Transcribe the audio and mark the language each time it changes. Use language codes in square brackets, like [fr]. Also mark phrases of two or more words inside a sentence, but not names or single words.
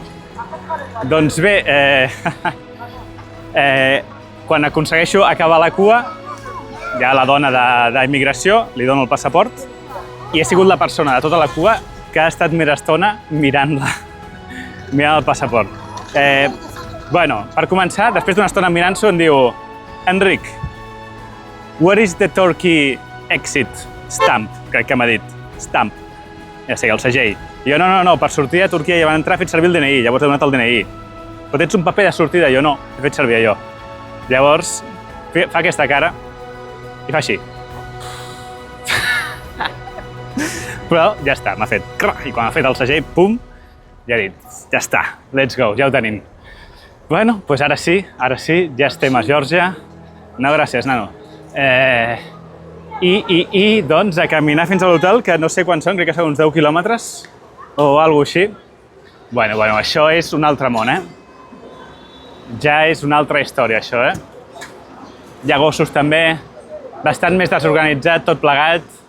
[ca] Doncs bé, quan aconsegueixo acabar la cua, hi ha la dona d'immigració, li dono el passaport, i he sigut la persona de tota la cua que ha estat més estona mirant el passaport. Bueno, per començar, després d'una estona mirant-s'ho, em diu: Enric, [en] where is the Turkey exit stamp? [ca] Crec que m'ha dit. Stamp. Ja sé, el segell. I jo, no, per sortir de Turquia ja van entrar, he fet servir el DNI, llavors he donat el DNI. Però tens un paper de sortida? Jo no, he fet servir allò. Llavors, fa aquesta cara i fa així. Però ja està, m'ha fet crac, i quan ha fet el segell, pum, ja he dit, ja està, [en] let's go, [ca] ja ho tenim. Bueno, doncs ara sí, ja estem a Geòrgia. No, gràcies, nano. I doncs, a caminar fins a l'hotel, que no sé quants són, crec que són uns 10 quilòmetres o alguna cosa així. Bueno, això és un altre món, Ja és una altra història, això, Hi ha gossos també, bastant més desorganitzat, tot plegat.